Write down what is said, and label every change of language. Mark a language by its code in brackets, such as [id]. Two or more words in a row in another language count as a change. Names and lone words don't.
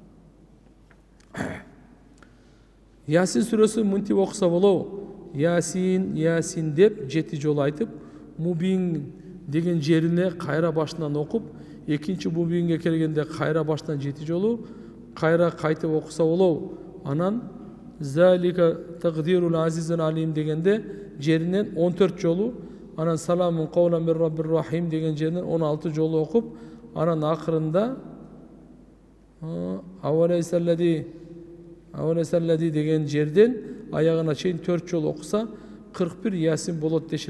[ky] Ясин сүрөсүн мынтип окуса болобу? Ясин, Ясин деп 7 жолу айтып, Мубин деген жерине кайра башынан окуп, экинчи Мубинге келгенде кайра башынан 7 жолу кайра кайтып окуса болобу? Анан [ar] ذلك تقدير العزيز العليم [ky] дегенде жеринен 14 жолу, анан [ar] سلام قولا من رب رحيم [ky] деген жеринен 16 жолу окуп, анан акырында Авалайсаллади деген жерден аягына чейин 4 жолу окуса 41 Ясин болот дешет.